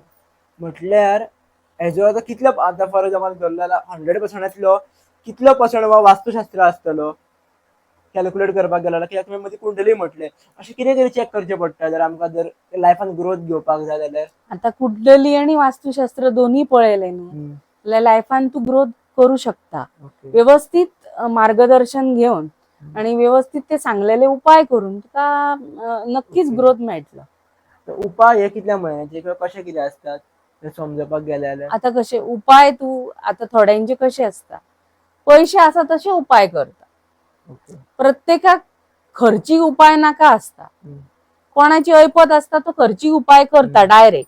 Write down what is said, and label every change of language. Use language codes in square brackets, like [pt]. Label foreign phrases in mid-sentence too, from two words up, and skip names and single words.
[kok] म्हटल्यार हेजो आतां कितलो आतां [en] for example [kok] धरलो जाल्यार 100%तलो कितलो पर्संट वास्तुशास्त्र आसतलो कॅल्क्युलेट करपाक गेलो जाल्यार? कित्याक तुवें मदीं कुंडली म्हटलें, अशें कितें तरी चॅक करचें पडटा जर आमकां जर लायफान ग्रोथ घेवपाक जाय जाल्यार? आता कुंडली आणि वास्तुशास्त्र दोन्ही पळयले न्हू जाल्यार लायफान तू ग्रोथ करू शकता. [mr] व्यवस्थित मार्गदर्शन घेऊन आणि व्यवस्थित ते सांगलेले उपाय करून तुका नक्कीच ग्रोथ मेळटलो. [kok] उपाय हे कितल्या म्हयन्याचे किंवा कशें कितें असतात समजपाक गेले जाल्यार? आता कशे उपाय तू आता थोड्यांचे कशे असता पैसे आसा तसे उपाय करता. ओके. प्रत्येकाक खर्चीक उपाय नाका असता. कोणाची ऐपत असता तो खर्चीक उपाय करता डायरेक्ट.